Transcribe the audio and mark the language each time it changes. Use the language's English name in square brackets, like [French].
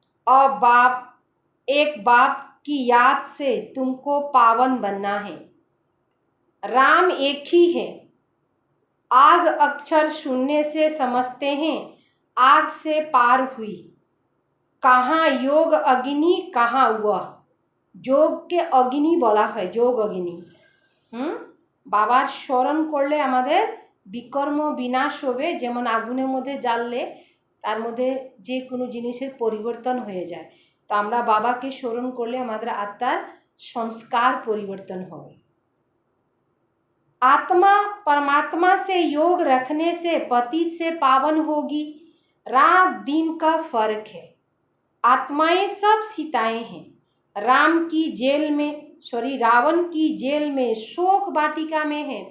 [Hindi] और बाप की याद से तुमको पावन बनना है। राम एक ही है। आग अक्षर सुनने से समझते हैं आग से पार हुई। कहाँ योग अग्नि, कहाँ वह। [Bangla] যোগ के अग्नि বলা হয়, যোগ अग्नि। বাবার স্মরণ করলে আমাদের বিকর্ম বিনাশ হবে, যেমন আগুনের মধ্যে জ্বাললে তার মধ্যে যে কোনো জিনিসের পরিবর্তন হয়ে যায়, তো আমরা বাবাকে স্মরণ করলে আমাদের আত্মার সংস্কার পরিবর্তন হবে। [Hindi] आत्मा परमात्मा से योग रखने से पतित से पावन होगी। रात दिन का फर्क है। आत्माएं सब सीताएं हैं। राम की जेल में, रावण की जेल में, शोक बाटिका में है।